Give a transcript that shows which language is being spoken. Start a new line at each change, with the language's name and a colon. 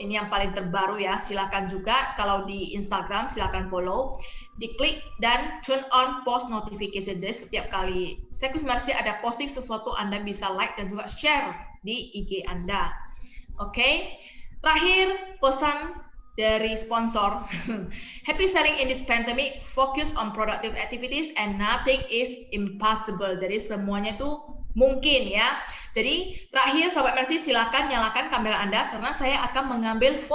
Indonesian: Ini yang paling terbaru ya. Silakan juga kalau di Instagram silakan follow, diklik dan
English: turn on post notification.
Indonesian: Jadi setiap kali Sekus Mercy ada posting sesuatu, Anda bisa like dan juga share di IG Anda. Oke. Terakhir, pesan dari sponsor.
English: Happy selling in this pandemic, focus on productive activities and nothing is impossible.
Indonesian: Jadi semuanya itu mungkin ya. Jadi terakhir Sobat Mercy silakan nyalakan kamera Anda karena saya akan mengambil foto